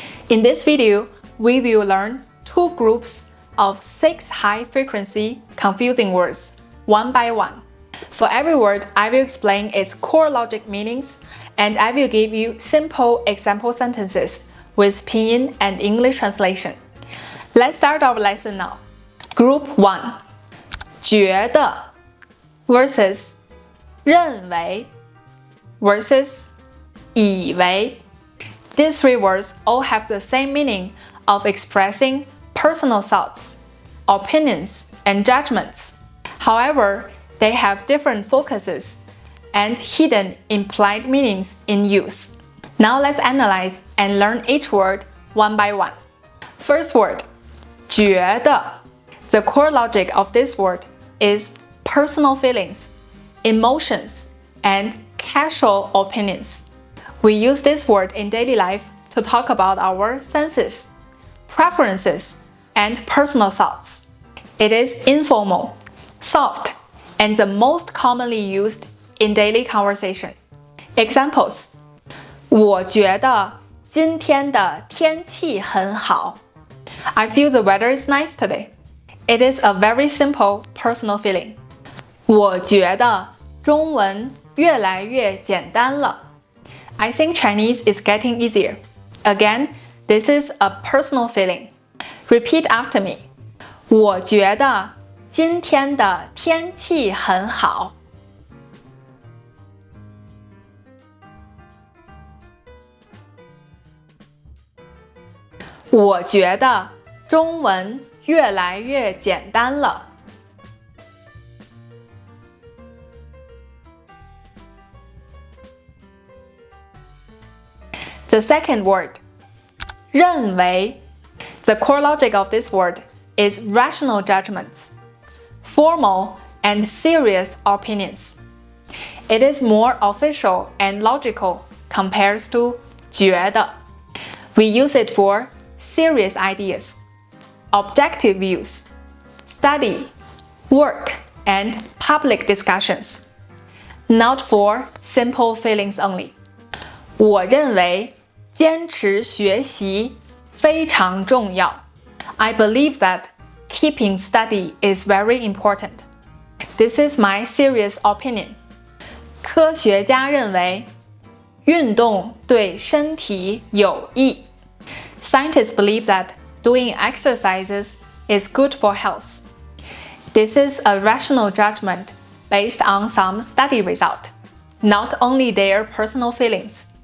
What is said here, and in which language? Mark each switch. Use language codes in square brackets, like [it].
[en] In this video, we will learn two groups of 6 high-frequency confusing words, one by one. For every word, I will explain its core logic meanings, and I will give you simple example sentences with pinyin and English translation. Let's start our lesson now. Group 1. 觉得 versus 认为 versus 以为. These three words all have the same meaning of expressing personal thoughts, opinions, and judgments. However, they have different focuses and hidden implied meanings in use. Now let's analyze and learn each word one by one. First word, 觉得. The core logic of this word is personal feelings, emotions, and casual opinions. We use this word in daily life to talk about our senses, preferences, and personal thoughts. It is informal, soft, and the most commonly used in daily conversation. [zh] Examples: 我觉得今天的天气很好. [en] I feel the weather is nice today. It is a very simple personal feeling. [zh] 我觉得中文越来越简单了. [en] I think Chinese is getting easier. Again, this is a personal feeling. Repeat after me. [zh] 我觉得今天的天气很好. "我觉得中文越来越简单了." [en] The second word, 认为. The core logic of this word is rational judgments, formal and serious opinions. It is more official and logical compared to 觉得. We use it for serious ideas, objective views, study, work, and public discussions, not for simple feelings only. [zh] 我认为坚持学习非常重要. [en] I believe that keeping study is very important. This is my serious opinion. [zh] 科学家认为运动对身体有益. [en] Scientists believe that doing exercises is good for health. This is a rational judgment based on some study result, not only their personal feelings.